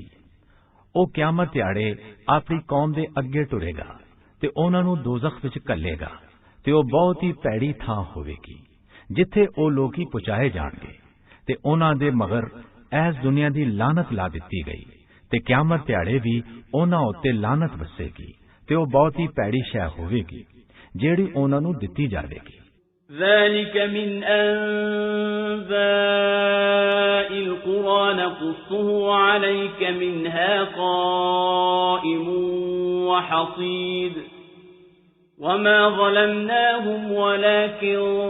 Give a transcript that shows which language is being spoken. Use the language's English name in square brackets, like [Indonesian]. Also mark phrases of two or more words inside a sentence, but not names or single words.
[Punjabi] او قیامت دیہاڑے اپنی قوم دے اگے ٹرے گا تے اوہناں نوں دوزخ وچ گھلے گا تے او بہت ہی بھیڑی تھاں ہووے گی جتھے او لوکی پہنچائے جان گے تے اوہناں دے مگر ایس دنیا دی لعنت لا دتی گئی تے قیامت دیہاڑے بھی اوہناں اتے لعنت وسے گی تے او بہت ہی بھیڑی شے ہووے گی جیڑی اوہناں نوں دتی جاوے گی. [Arabic] ذلك من أنباء القرى نقصه عليك منها قائم وحصيد وما ظلمناهم ولكن